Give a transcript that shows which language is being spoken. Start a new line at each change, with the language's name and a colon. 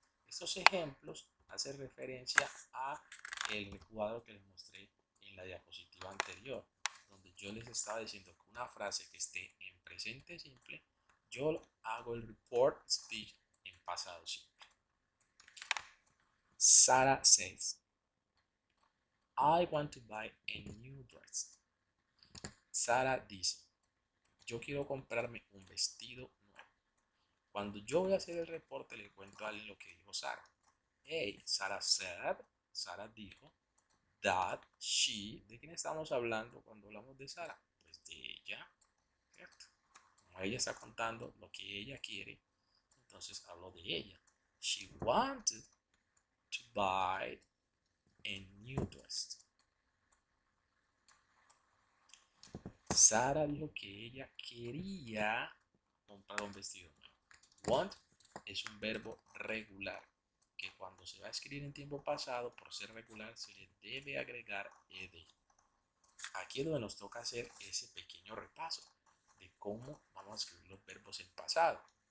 Spanish: Estos ejemplos hacen referencia a el cuadro que les mostré en la diapositiva anterior, donde yo les estaba diciendo que una frase que esté en presente simple, yo hago el report speech en pasado simple.
English: Sarah says, I want to buy a new dress.
Spanish: Sarah dice, yo quiero comprarme un vestido nuevo. Cuando yo voy a hacer el reporte, le cuento a alguien lo que dijo Sarah.
English: Hey, Sarah said,
Spanish: Sarah dijo,
English: that she,
Spanish: ¿de quién estamos hablando cuando hablamos de Sarah? Pues de ella, ¿cierto? Como ella está contando lo que ella quiere, entonces hablo de ella.
English: She wanted to buy a new dress.
Spanish: Sarah dijo que ella quería comprar un vestido nuevo. Want es un verbo regular que cuando se va a escribir en tiempo pasado, por ser regular, se le debe agregar ed. Aquí es donde nos toca hacer ese pequeño repaso de cómo vamos a escribir los verbos en pasado.